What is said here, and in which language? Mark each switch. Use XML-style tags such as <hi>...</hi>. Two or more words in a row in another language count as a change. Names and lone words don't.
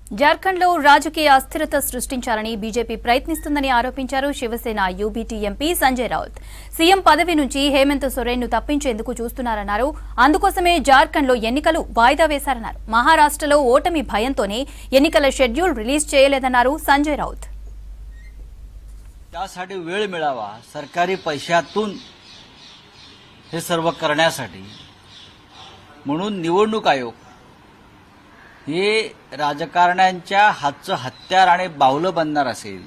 <te>జార్ఖండ్లో రాజకీయ అస్థిరత సృష్టించాలని బీజేపీ ప్రయత్నిస్తుందని ఆరోపించారు శివసేన యూబీటీ ఎంపీ సంజయ్ రావుత్. సీఎం పదవి నుంచి హేమంత్ సోరెన్ను తప్పించేందుకు చూస్తున్నారన్నారు. అందుకోసమే జార్ఖండ్లో ఎన్నికలు వాయిదా వేశారన్నారు. మహారాష్ట్రలో ఓటమి భయంతోనే ఎన్నికల షెడ్యూల్ రిలీజ్ చేయలేదన్నారు సంజయ్ రావుత్.</te> <mr>त्यासाठी वेळ मिळावा, सरकारी पैशातून हे सर्व करण्यासाठी म्हणून निवडणूक आयोग हे राजकारण्यांच्या हातचं हत्यार आणि बावलं बनणार असेल.</mr>